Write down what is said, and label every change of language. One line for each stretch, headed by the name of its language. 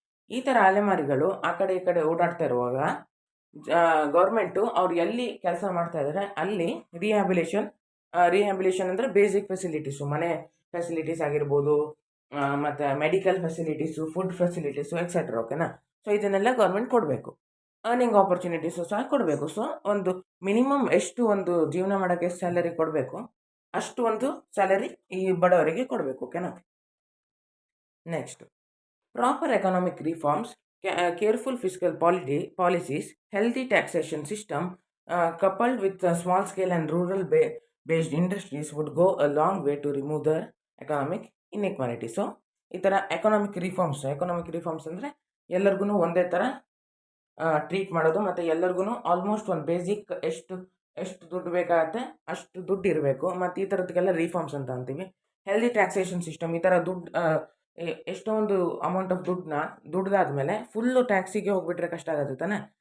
Kannada: ಈ ಥರ ಅಲೆಮಾರಿಗಳು ಆ ಕಡೆ ಈ ಕಡೆ ಓಡಾಡ್ತಾ ಇರುವಾಗ ಗೌರ್ಮೆಂಟು ಅವ್ರು ಎಲ್ಲಿ ಕೆಲಸ ಮಾಡ್ತಾ ಇದ್ದಾರೆ ಅಲ್ಲಿ ರಿಹ್ಯಾಬಿಲೇಷನ್ ಅಂದರೆ ಬೇಸಿಕ್ ಫೆಸಿಲಿಟೀಸು, ಮನೆ ಫೆಸಿಲಿಟೀಸ್ ಆಗಿರ್ಬೋದು, ಮತ್ತು medical facilities, food facilities etcetera. ಓಕೆನಾ. ಸೊ ಇದನ್ನೆಲ್ಲ ಗೌರ್ಮೆಂಟ್ ಕೊಡಬೇಕು. ಅರ್ನಿಂಗ್ ಆಪರ್ಚುನಿಟೀಸು ಸಹ ಕೊಡಬೇಕು. ಸೊ ಒಂದು ಮಿನಿಮಮ್ ಎಷ್ಟು ಒಂದು ಜೀವನ ಮಾಡೋಕ್ಕೆ ಎಷ್ಟು ಸ್ಯಾಲರಿ ಕೊಡಬೇಕು ಅಷ್ಟು ಒಂದು ಸ್ಯಾಲರಿ ಈ ಬಡವರಿಗೆ ಕೊಡಬೇಕು. ಓಕೆನಾ.
English: Next, proper economic reforms, careful fiscal policies, healthy taxation system, coupled with small scale and rural based industries would go a long way to remove the economic inequality.
Kannada: So ಈ ಥರ economic reforms ಅಂದರೆ ಎಲ್ಲರಿಗೂ ಒಂದೇ ಥರ treat ಮಾಡೋದು, ಮತ್ತು ಎಲ್ಲರಿಗೂ almost ಒಂದು ಬೇಸಿಕ್ ಎಷ್ಟು ಎಷ್ಟು ದುಡ್ಡು ಬೇಕಾಗತ್ತೆ ಅಷ್ಟು ದುಡ್ಡು ಇರಬೇಕು, ಮತ್ತು ಈ ಥರದಕ್ಕೆಲ್ಲ ರಿಫಾರ್ಮ್ಸ್ ಅಂತ ಅಂತೀವಿ. ಹೆಲ್ದಿ ಟ್ಯಾಕ್ಸೇಷನ್ ಸಿಸ್ಟಮ್, ಈ ಥರ ದುಡ್ಡು ಎಷ್ಟೊಂದು ಅಮೌಂಟ್ ಆಫ್ ದುಡ್ದಾದ್ಮೇಲೆ ಫುಲ್ಲು ಟ್ಯಾಕ್ಸಿಗೆ ಹೋಗ್ಬಿಟ್ರೆ ಕಷ್ಟ ಆಗುತ್ತೆ ತಾನೆ.